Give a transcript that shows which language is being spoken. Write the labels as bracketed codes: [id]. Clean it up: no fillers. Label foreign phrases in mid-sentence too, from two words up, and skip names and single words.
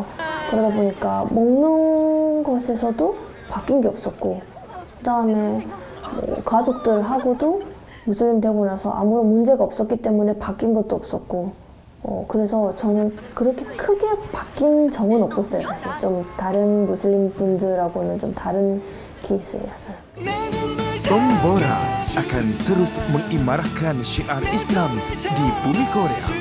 [ko] 그러다 보니까 먹는 것에서도 바뀐 게 없었고, 그 다음에 가족들하고도 무슬림 되고 나서 아무런 문제가 없었기 때문에 바뀐 것도 없었고, 그래서 저는 그렇게 크게 바뀐 점은 없었어요. 사실 좀 다른 무슬림 분들하고는 좀 다른 케이스예요. 저는. [ms] Song Bora akan terus mengimarahkan syiar Islam di bumi Korea.